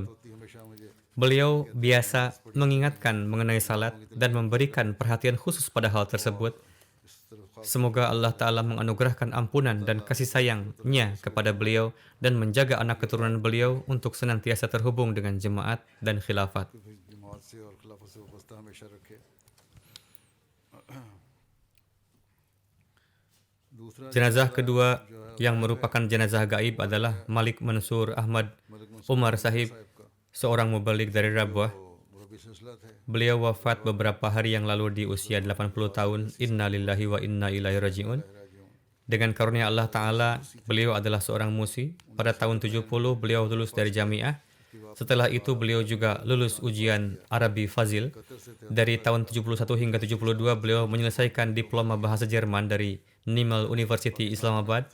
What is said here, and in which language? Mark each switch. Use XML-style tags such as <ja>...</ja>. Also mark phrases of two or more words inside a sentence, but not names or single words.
<id>Beliau biasa mengingatkan mengenai salat dan memberikan perhatian khusus pada hal tersebut. Semoga Allah Ta'ala menganugerahkan ampunan dan kasih sayangnya kepada beliau dan menjaga anak keturunan beliau untuk senantiasa terhubung dengan jemaat dan khilafat.</id> <ur>से और खिलाफत से वाबस्ता हमेशा रखे। दूसरा</ur> <id>Jenazah kedua</id> <ur>जो है</ur> <id>yang merupakan jenazah gaib adalah Malik Mansur Ahmad</id> <ur>मलिक मंसूर</ur> <id>Umar Sahib,</id> <ur>साहब का,</ur> <id>seorang mubalik dari Rabwah.</id> <ur>वो मुरब्बी सिलसिला थे।</ur> <id>Beliau wafat beberapa hari yang lalu di usia 80 tahun.</id> <ar>Inna lillahi wa inna ilaihi raji'un.</ar> <id>Dengan karunia Allah Ta'ala, beliau adalah seorang musi. Pada tahun 70, beliau lulus dari jamiah. Setelah itu, beliau juga lulus ujian Arabi Fazil. Dari tahun 71 hingga 72, beliau menyelesaikan diploma bahasa Jerman dari Nimel University Islamabad.</id>